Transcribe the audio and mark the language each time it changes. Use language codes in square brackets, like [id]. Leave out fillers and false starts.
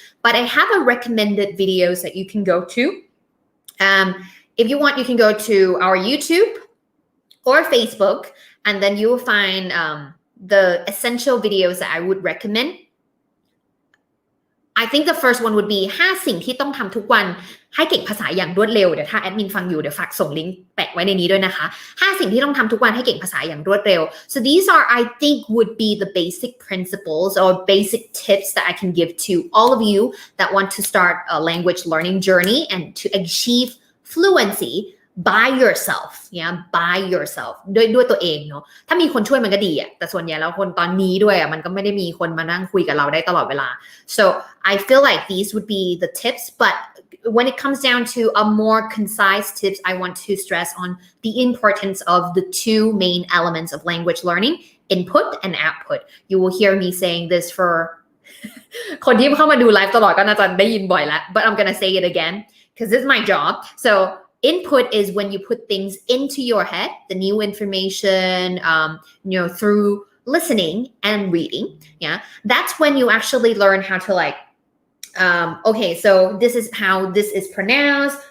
[en] But I have a recommended videos that you can go to. If you want, you can go to our YouTube or Facebook, and then you will find the essential videos that I would recommend. I think the first one would be [th] 5 สิ่งที่ต้องทำทุกวันให้เก่งภาษาอย่างรวดเร็วเดี๋ยวถ้าแอดมินฟังอยู่เดี๋ยวฝากส่งลิงก์แปะไว้ในนี้ด้วยนะคะ5 สิ่งที่ต้องทำทุกวันให้เก่งภาษาอย่างรวดเร็ว [en] So these are, I think, would be the basic principles or basic tips that I can give to all of you that want to start a language learning journey and to achieve fluency by yourself. Yeah, by yourself [th] ด้วยตัวเองเนาะถ้ามีคนช่วยมันก็ดีอะแต่ส่วนใหญ่แล้วคนตอนนี้ด้วยอะมันก็ไม่ได้มีคนมานั่งคุยกับเราได้ตลอดเวลา [en] So I feel like these would be the tips, but when it comes down to a more concise tips, I want to stress on the importance of the 2 main elements of language learning, input and output. You will hear me saying this for [th] คนที่เข้ามาดูไลฟ์ตลอดก็น่าจะได้ยินบ่อยแล้ว [en] but I'm gonna say it again because this is my job. So input is when you put things into your head, the new information, through listening and reading. Yeah, that's when you actually learn how to like, okay, so this is how this is pronounced.